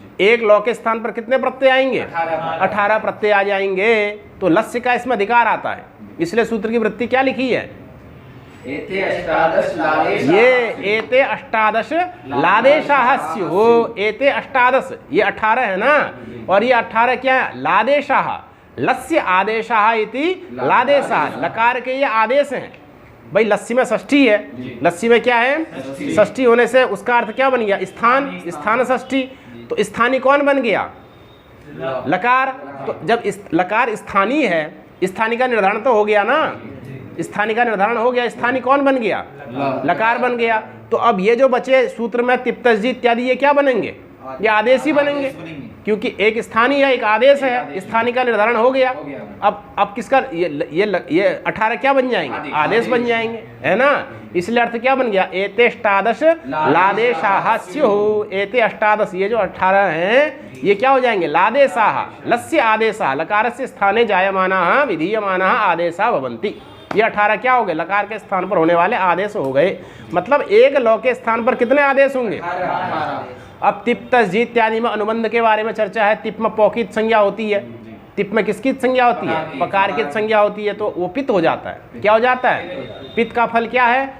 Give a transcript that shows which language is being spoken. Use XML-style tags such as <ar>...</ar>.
<hi>एक लौ के स्थान पर कितने प्रत्यय आएंगे? 18 प्रत्यय आ जाएंगे। तो लस्य का इसमें अधिकार आता है। इसलिए सूत्र की वृत्ति क्या लिखी है?</hi> <sa>एते अष्टादश लादेश। ये एते अष्टादश लादेशाः स्युः। एते अष्टादश,</sa> <hi>ये 18 है ना। और ये 18 क्या है? लादेशाः।</hi> <sa>लस्य आदेशाः इति लादेशाः।</sa> <hi>लकार के ये आदेश हैं। भाई लस्य में षष्ठी है। लस्य में क्या है? षष्ठी होने से उसका अर्थ क्या बन गया? स्थान। स्थान षष्ठी। तो स्थानीय कौन बन गया? लकार। तो जब लकार स्थानीय है, स्थानीय का निर्धारण तो हो गया ना। स्थानीय का निर्धारण हो गया। स्थानीय कौन बन गया? लकार बन गया। तो अब ये जो बचे सूत्र में तिप्तस जी इत्यादि, ये क्या बनेंगे? ये आदेश ही बनेंगे, क्योंकि एक स्थानीय है, एक आदेश है। स्थानीय का निर्धारण हो गया। अब किसका? ये 18 क्या बन जाएंगे? आदेश बन जाएंगे, है ना। इसलिए अर्थ क्या बन गया?</hi> <sa>एते अष्टादश लादेशाः स्युः। एते अष्टादश,</sa> <hi>ये जो 18 हैं, ये क्या हो जाएंगे?</hi> <sa>लादेशाः। लस्य आदेशाः। लकारस्य स्थाने जायमानाः विधीयमानाः आदेशाः भवन्ति।</sa> <hi>ये 18 क्या हो गए? लकार के स्थान पर होने वाले आदेश हो गए। मतलब एक लौ के स्थान पर कितने आदेश होंगे? अब तिप्तस जी इत्यादि में अनुबंध के बारे में चर्चा है। तिप में पौकित संज्ञा होती है। तिप में किसकी संज्ञा होती है? पकार की संज्ञा होती है। तो वो पित्त हो जाता है। क्या हो जाता है? पित्त का फल क्या है?</hi>